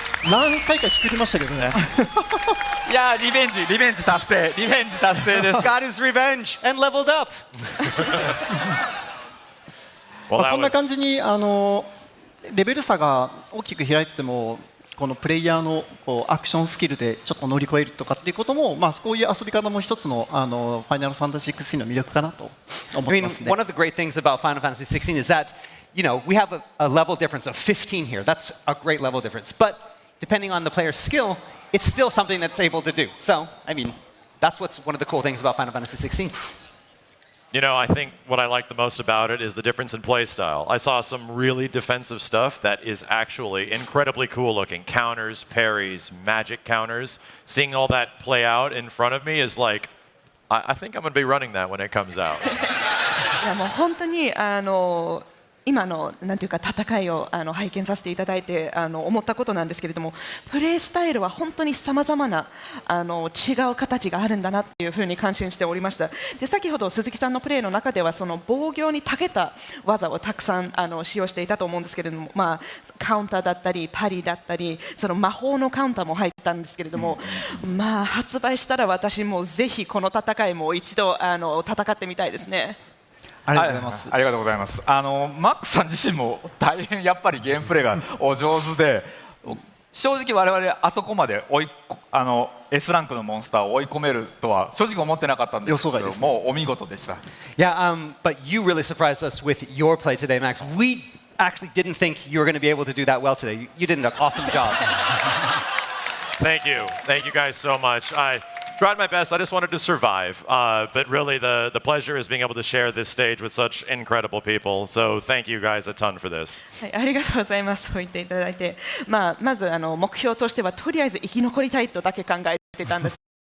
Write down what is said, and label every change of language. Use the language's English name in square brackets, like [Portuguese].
[Japanese] 何回かしくりましたけどね。いやリベンジ達成です。 [English] Got his revenge and leveled up. [Japanese] こんな感じにレベル差が大きく開いても、このプレイヤーのアクションスキルでちょっと乗り越えるとかっていうことも、こういう遊び方も一つのファイナルファンタジー16の魅力かなと思いますね。 [English] One of the great things about Final Fantasy 16 is that, we have a level difference of 15 here. That's a great level difference. But depending on the player's skill, it's still something that's able to do. So, that's what's one of the cool things about Final Fantasy 16. I think what I like the most about it is the difference in play style. I saw some really defensive stuff that is actually incredibly cool looking. Counters, parries, magic counters. Seeing all that play out in front of me is like, I think I'm going to be running that when it comes out. [Japanese] いやもう本当に今のなんていうか戦いを拝見させていただいて思ったことなんですけれども、プレースタイルは本当にさまざまな違う形があるんだなっていうふうに感心しておりました。で先ほど鈴木さんのプレーの中ではその防御に長けた技をたくさん使用していたと思うんですけれども、カウンターだったりパリだったりその魔法のカウンターも入ったんですけれども、発売したら私もぜひこの戦いも一度戦ってみたいですね。ありがとうございます。ありがとうございます。マックさん自身も大変やっぱりゲームプレイがお上手で、正直我々あそこまでS ランクのモンスターを追い込めるとは正直思ってなかったんですけどもうお見事でした。 [English] Yeah, but you really surprised us with your play today, Max. We actually didn't think you were going to be able to do that well today. You did an awesome job. Thank you. Thank you guys so much. I tried my best. I just wanted to survive. But really, the pleasure is being able to share this stage with such incredible people. So thank you guys a ton for this. [Japanese] はい、ありがとうございます。そう言っていただいて、まず目標としてはとりあえず生き残りたいとだけ考えてたんです。